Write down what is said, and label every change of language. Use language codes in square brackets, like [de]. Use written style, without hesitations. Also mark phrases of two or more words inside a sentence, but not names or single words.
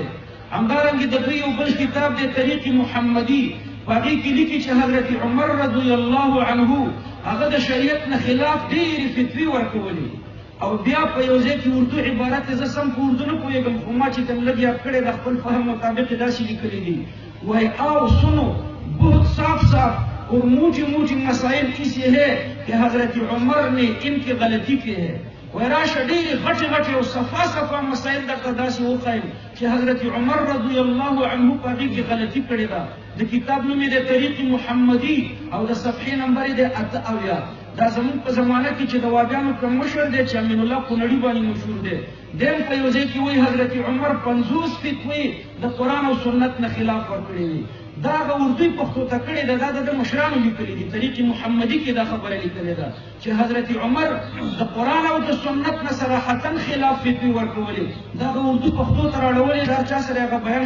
[ps] همدارنګه د دوی یو بل کتاب دی طریق محمدي، په هغې کې لیکي چې حضرت عمر رضی الله عنه هغه د شریعت نه خلاف ډېرې فتوې ورکولې. او بیا په یو ځای کې اردو عبارت زه سم په اردو نه پوهېږم، خو ما چې کوم لږ یاد کړی د خپل فهم مطابق یې داسې لیکلي دي. وایي [ur] آؤ سنو بہت صاف صاف اور موٹی موٹی مسائل ایسے ہے کہ حضرت عمر نے ان کی غلطی کی ہے. [ps] وایي راشه ډېرې غټې غټې او صفا صفا مسایل درته داسې وښایم چې حضرت عمر رضی الله عنه په هغې کې غلطي کړې ده. د کتاب نوم یې د طریق محمدي او د صفحې نمبر یې د 88. دا زموږ په زمانه کې چې د وابیانو کوم مشر دی چې امین الله کونړي باندې مشهور دی دیم په یو ځای کې وایي حضرت عمر 50 فتوی د قرآن او سنت نه خلاف ورکړي دي دا هغه اردو پښتو ته کړې ده دا د مشرانو لیکلي دي طریق محمدي کې دا خبره لیکلې ده چې حضرت عمر د قرآن او د سنت نه صراحتا خلاف فتوی ورکولې دا هغه اردو پښتو ته راوړلې دا چا سره هغه بیان